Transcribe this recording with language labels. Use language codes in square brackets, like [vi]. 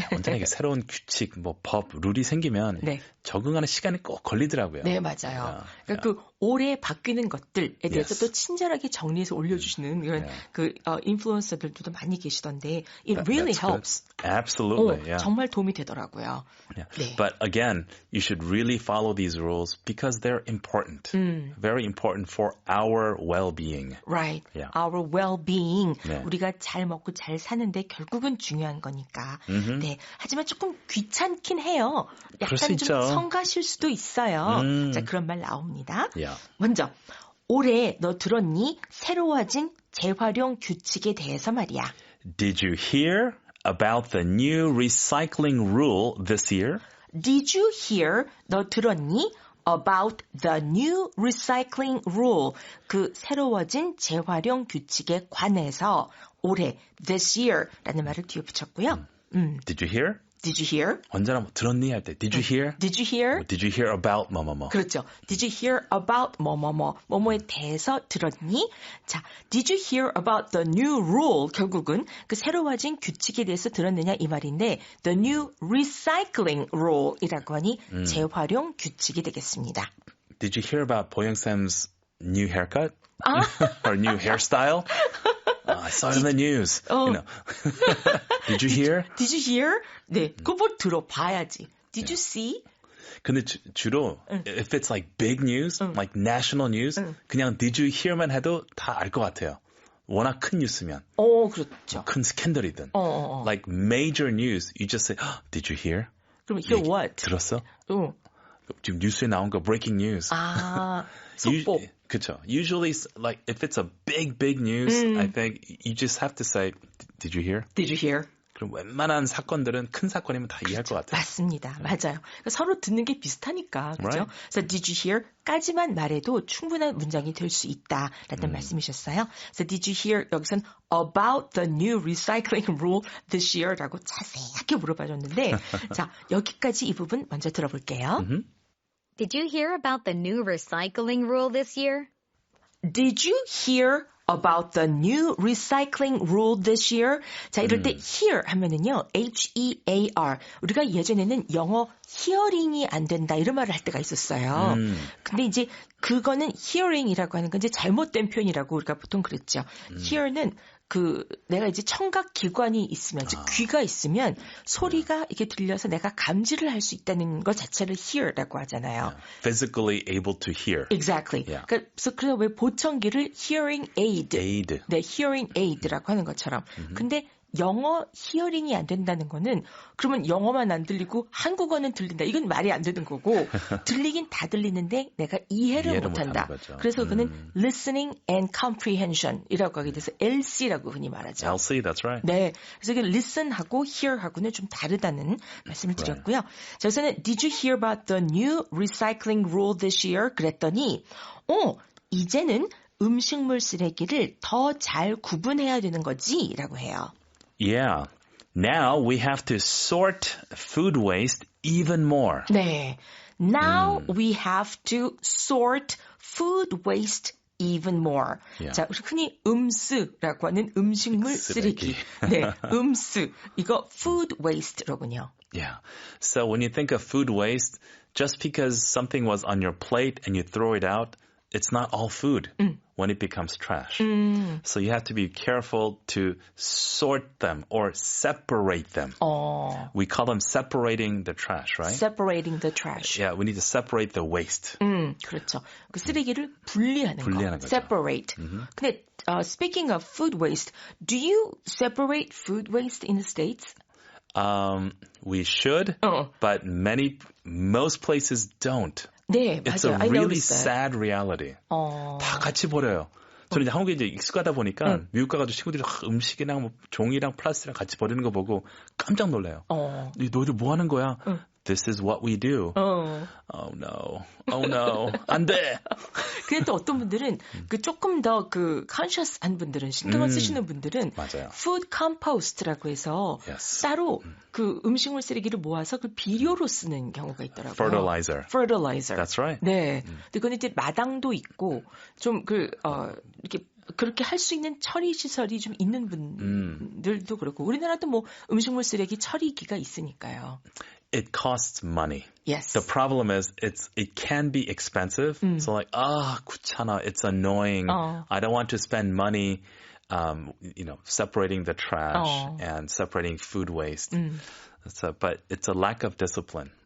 [ko] 언제나 새로운 규칙, 법, 룰이 생기면 적응하는 시간이 꼭 걸리더라고요. 네, 맞아요. 그러니까 그 올해 바뀌는 것들에 대해서 또 친절하게 정리해서 올려주시는 이런 인플루언서들도 많이 계시던데 [en] it really helps. Absolutely. [ko] 정말 도움이 되더라고요. 네. [en] But again, you should really follow these rules because they're important. Very important for our well-being. Right. Yeah. Our well-being. [ko] 우리가 잘 먹고 잘 사는데 결국은 중요한 거니까. 네. 하지만 조금 귀찮긴 해요. 약간 좀 성가실 수도 있어요. 자, 그런 말 나옵니다. [en] Yeah. [ko] 먼저 올해 너 들었니? 새로워진 재활용 규칙에 대해서 말이야. [en] Did you hear about the new recycling rule this year? Did you hear? [ko] 너 들었니? [en] About the new recycling rule. [ko] 그 새로워진 재활용 규칙에 관해서 올해 [en] this year [ko] 라는 말을 뒤에 붙였고요. [en] Did you hear? Did you hear? [ko] 언제나 들었니 할 때 [en] Did you hear? Did you hear? Did you hear about 뭐뭐뭐? [ko] 그렇죠. [en] Did you hear about [ko] 뭐뭐에 대해서 들었니? [en] 자, Did you hear about the new rule? [ko] 결국은 그 새로워진 규칙에 대해서 들었느냐 이 말인데 [en] the new recycling rule [ko] 이라고 하니 재활용 규칙이 되겠습니다. [en] Did you hear about 보영쌤's new haircut? Or new hairstyle? I saw it in the news. You know. Did you hear? Did you hear? [ko] 네, 그거 들어봐야지. [en] Did you see? [ko] 근데 주로 [en] if it's like big news, like national news, 그냥 did you hear만 해도 [ko] 다 알 것 같아요. 워낙 큰 뉴스면. 그렇죠. 큰 스캔들이든. [en] Like major news, you just say, did you hear? 그럼 hear what? [ko] 들었어? 지금 뉴스에 나온 거 [en] breaking news. [ko] 속보. 그쵸. [en] Usually, like, if it's a big news, I think you just have to say, did you hear? Did you hear? [ko] 그럼 웬만한 사건들은 큰 사건이면 다 이해할 것 같아요. 맞습니다. 맞아요. 그러니까 서로 듣는 게 비슷하니까. 그렇죠? [en] Right. 그래서 did you hear? [ko] 까지만 말해도 충분한 문장이 될 수 있다라는 말씀이셨어요. [en] 그래서 did you hear? [ko] 여기선 [en] about the new recycling rule this year [ko] 라고 자세하게 물어봐줬는데 자, 여기까지 이 부분 먼저 들어볼게요. [en] Did you hear about the new recycling rule this year? Did you hear about the new recycling rule this year? [ko] 자, 이럴 때 hear 하면은요, H-E-A-R. 우리가 예전에는 영어 히어링이 안 된다 이런 말을 할 때가 있었어요. 근데 이제 그거는 hearing이라고 하는 건 이제 잘못된 표현이라고 우리가 보통 그랬죠. hear는 내가 이제 청각 기관이 있으면, 즉 귀가 있으면 소리가 이렇게 들려서 내가 감지를 할 수 있다는 것 자체를 hear라고 하잖아요. [en] Physically able to hear. Exactly. Yeah. [ko] 그래서 왜 보청기를 hearing aid. 네, hearing aid라고 하는 것처럼. 근데 영어 히어링이 안 된다는 거는 그러면 영어만 안 들리고 한국어는 들린다. 이건 말이 안 되는 거고 들리긴 다 들리는데 내가 이해를 못한다. 그래서 그는 listening and comprehension이라고 하게 돼서 LC라고 흔히 말하죠. [en] LC, that's right. [ko] 네, 그래서 이게 listen하고 hear하고는 좀 다르다는 말씀을 드렸고요. [en] 자, 우선은 did you hear about the new recycling rule this year? [ko] 그랬더니 이제는 음식물 쓰레기를 더 잘 구분해야 되는 거지? 라고 해요. [en] Yeah. Now we have to sort food waste even more. [ko] 네. [en] Now we have to sort food waste even more. Yeah. [ko] 자, 우리 흔히 음쓰라고 하는 음식물 쓰레기. 네, 음쓰. 이거 food waste로군요. [en] Yeah. So when you think of food waste, just because something was on your plate and you throw it out, it's not all food when it becomes trash. So you have to be careful to sort them or separate them. We call them separating the trash, right? Separating the trash. Yeah, we need to separate the waste. [ko] 그렇죠. 그 쓰레기를 분리하는 거. 거죠. [en] Separate. [ko] 근데 [en] speaking of food waste, do you separate food waste in the States? We should, but most places don't. [ko] 네, [en] It's [ko] 맞아요. [en] a really sad reality. [ko] 다 같이 버려요. 저는 이제 한국에 이제 익숙하다 보니까 미국 가가지고 친구들이 음식이랑 뭐 종이랑 플라스틱이랑 같이 버리는 거 보고 깜짝 놀라요. 너희들 뭐 하는 거야? [en] This is what we do. Oh no. [ko] 안 돼. 근데 또 어떤 분들은 그 조금 더 그 conscious한 분들은 신경을 쓰시는 분들은 맞아요. food compost라고 해서 [en] Yes. [ko] 따로 그 음식물 쓰레기를 모아서 그 비료로 쓰는 경우가 있더라고요. [en] Fertilizer. That's right. [ko] 네. 근데 그건 이제 마당도 있고 좀 이렇게 그렇게 할 수 있는 처리 시설이 좀 있는 분들도 그렇고 우리나라도 뭐 음식물 쓰레기 처리기가 있으니까요. [en] It costs money. Yes. The problem is it can be expensive. So like, [ko] 귀찮아. [en] It's annoying. I don't want to spend money, separating the trash and separating food waste. But it's a lack of discipline.